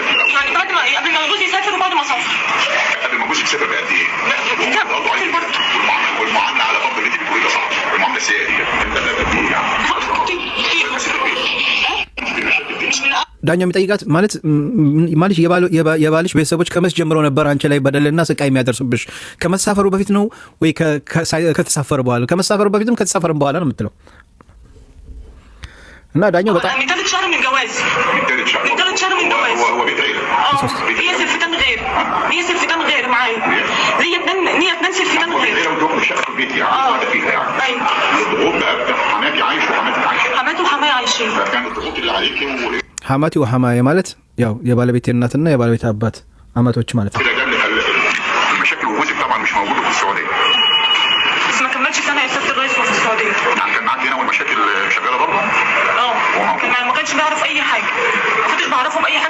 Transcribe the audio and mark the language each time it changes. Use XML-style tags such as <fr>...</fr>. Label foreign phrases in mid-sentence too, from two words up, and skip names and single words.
<am>ዳኛው የሚጠይቃት ማለት የባልሽ ቤተሰቦች ከመቼ ጀምሮ ነበር አንቺ ላይ በደልና ስቃይ የሚያደርሱብሽ? ከመሳፈሩ በፊት ነው ወይ ከተሳፈረ በኋላ? ከመሳፈሩ በፊትም ከተሳፈረም በኋላ ነው የምትለው። እና ዳኛው በጣም</am> <ar>من 3 شهر من جواز من 3 شهر من جواز هو بيت عيله هي سلفتان غير هي سلفتان غير معايا هي اتنين سلفتان غير لو تروح شقه في بيتي قاعده فيها يعني ايوه الضغوط بقى حماتي عايشه وحماتي عايشه حماتي وحمايا عايشين فكان الضغوط اللي عليكي حماتي وحمايا</ar> <am>ማለት ያው የባለቤቴ እናትና የባለቤቴ አባት አማቶች ማለት ነው</am> <ar>المشاكل وجوزك طبعا مش موجوده في السعوديه بس ما كملش سنه يا ست الرئيس في السعوديه يعني كان معاك هنا والمشاكل شغاله بره ما كانش بيعرف اي حاجه ما كنتش بعرفهم اي حاجه</ar>